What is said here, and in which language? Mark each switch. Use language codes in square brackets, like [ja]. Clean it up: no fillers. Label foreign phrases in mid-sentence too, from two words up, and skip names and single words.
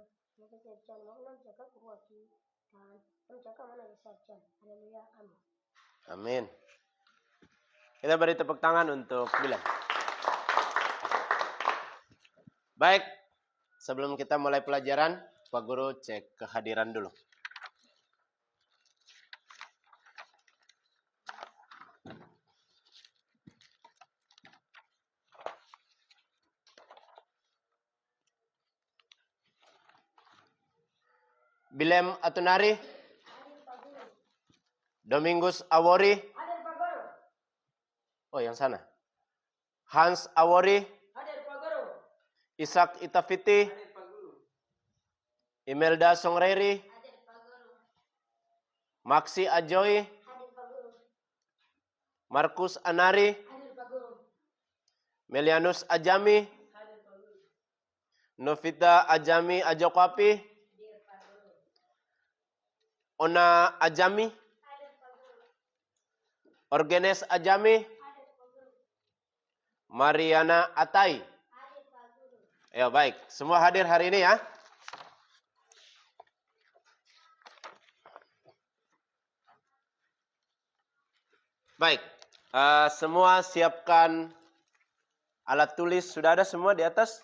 [id] Mau kerjaan, mau pulang cakap kuati. Dan mau cakap mana bisa kerjaan. Haleluya, amin. Amin. Kita beri tepuk tangan untuk Bilem. Baik, sebelum kita mulai pelajaran, Pak Guru cek kehadiran dulu. Bilem Atunari, Hadir Pak Guru. Domingus Awori, Hadir Pak Guru. oh yang sana. Hans Awori, Hadir Pak Guru. Ishak Itafiti, Imelda Songreri, Hadir Pak Guru. Maxi Ajoy, Hadir Pak Guru. Markus Anari, Hadir Pak Guru. Melianus Ajami, Hadir Pak Guru. Novita Ajami Ajokwapi, Hadir Pak Guru. Ona Ajami, Hadir Pak Guru. Orgenes Ajami, Hadir Pak Guru. Mariana Atai. Hadir Pak Guru. Ya baik, semua hadir hari ini ya. Baik, semua siapkan alat tulis. Sudah ada semua di atas?